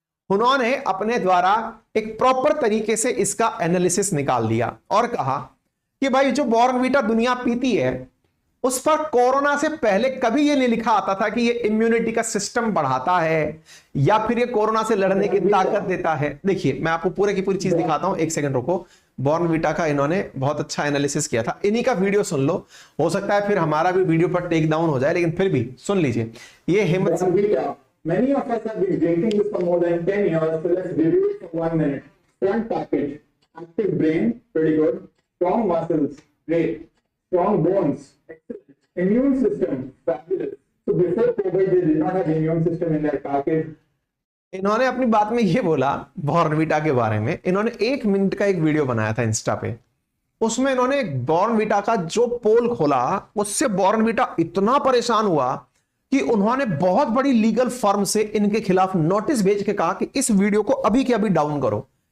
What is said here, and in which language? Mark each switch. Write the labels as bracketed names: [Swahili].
[Hindi] उन्होंने अपने द्वारा एक प्रॉपर तरीके से इसका एनालिसिस निकाल दिया और कहा कि भाई जो बॉर्नवीटा दुनिया पीती है उस पर कोरोना से पहले कभी ये नहीं लिखा आता था कि ये इम्यूनिटी का सिस्टम बढ़ाता है या फिर ये कोरोना से लड़ने की ताकत देता है। देखिए मैं आपको पूरे की पूरी चीज दिखाता हूं, एक सेकंड रुको। बॉर्नवीटा का इन्होंने बहुत अच्छा एनालिसिस किया था, इन्हीं का वीडियो सुन लो, हो सकता है फिर हमारा भी वीडियो पर टेक डाउन हो जाए, लेकिन फिर भी सुन लीजिए। ये Hemant [English] Many of us have been drinking this for more than 10 years, so let's review it for 1 minute. Front package, active brain, pretty good. Strong muscles, great. Strong bones, excellent. Immune system, fabulous. So before COVID, they did not have immune system in their package. [Hindi] इन्होंने अपनी बात में ये बोला Bournvita के बारे में, इन्होंने 1 मिनट का एक वीडियो बनाया था इंस्टा पे। उसमें इन्होंने बॉर्नवीटा का जो पोल खोला, उससे बॉर्नवीटा इतना परेशान हुआ कि उन्होंने बहुत बड़ी लीगल फर्म से इनके खिलाफ नोटिस भेज के कहा कि इस वीडियो को अभी के अभी डाउन करो।